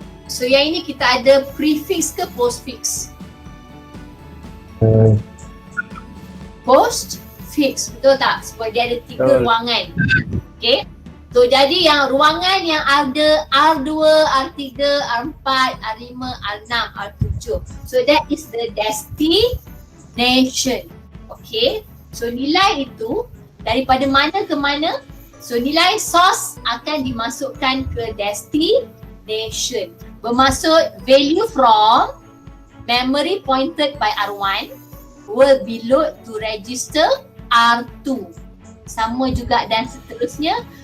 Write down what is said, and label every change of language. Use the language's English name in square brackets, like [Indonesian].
[Malay] So yang ini kita ada prefix ke postfix? Postfix, betul tak? Sebab dia ada 3 ruangan. Okay. So jadi yang ruangan yang ada R2, R3, R4, R5, R6, R7. [English] So that is the destination. Okay. [Malay] So nilai itu daripada mana ke mana? So nilai source akan dimasukkan ke destination. Bermaksud [English] value from memory pointed by R1 will be load to register R2. [Malay] Sama juga dan seterusnya.